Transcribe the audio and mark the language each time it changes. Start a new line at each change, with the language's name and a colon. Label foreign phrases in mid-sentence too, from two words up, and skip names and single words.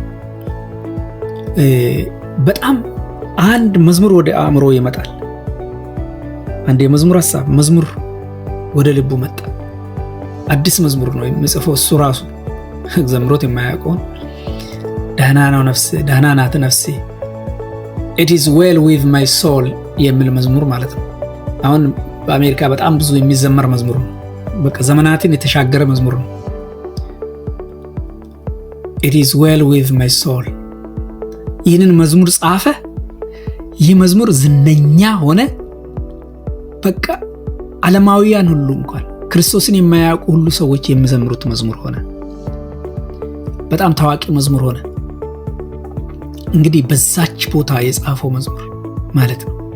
Amharic: በጣም አንድ መዝሙር ወደ አእምሮ ይመጣል። አንድ የመዝሙር ሐሳብ መዝሙር ወደ ልቡ መጣ። አዲስ መዝሙር ነው የሚጽፈው እሱ ራሱ ዘምሮት የማያውቀውን ደህና ነው ነፍሴ፣ ደህና ናት ነፍሴ፣
English: it is well with my soul
Amharic: የሚል መዝሙር ማለት ነው። አሁን በአሜሪካ በጣም ብዙ የሚዘመር መዝሙር ነው። በቃ ዘመናትን የተሻገረ መዝሙር ነው።
English: it is well with my soul
Amharic: ይህንን መዝሙር ጻፈ። ይህ መዝሙር ዝነኛ ሆነ። በቃ ዓለማውያን ሁሉ እንኳን ክርስቶስን የማያውቁ ሁሉ ሰዎች የሚዘምሩት መዝሙር ሆነ። በጣም ታዋቂ መዝሙር ሆነ። እንግዲህ በዛች ቦታ የጻፈው መዝሙር ማለት ነው።